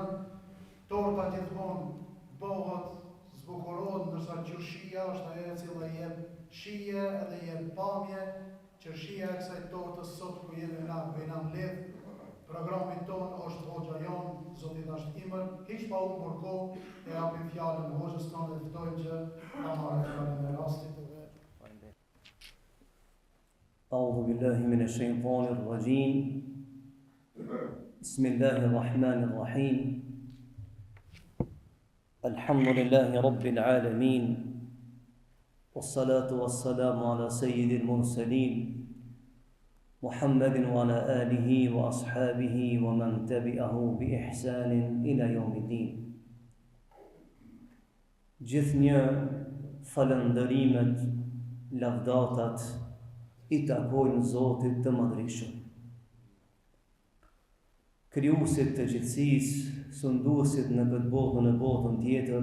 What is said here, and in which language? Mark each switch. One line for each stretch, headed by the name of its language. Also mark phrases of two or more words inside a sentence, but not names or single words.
Albanian: Torta gjithmonë bëhet, zbukurohet, ndërsa qershia është ajo e cila jep shije edhe jep pamje. Qershia e kësaj tortës sot ku jemi na bëjna mbledh. Programin tonë është hoxha jonë, Zoti ta shtimën, hiç pa humbur kohë, e japim fjalën hoxhës tonë dhe ftojmë që ta marrë fjalën e rastit edhe.
Arabic: أعوذ بالله من الشيطان الرجيم بسم الله الرحمن الرحيم الحمد لله رب العالمين والصلاة والسلام على سيد المرسلين محمد وعلى آله وأصحابه ومن تبعه بإحسان إلى يوم الدين.
Albanian: Gjithnjë falëndërimet, lavdatat i takojnë Zotit të Madhreshëm, krijuesit të gjithësisë, sunduesit në këtë botë në botën tjetër.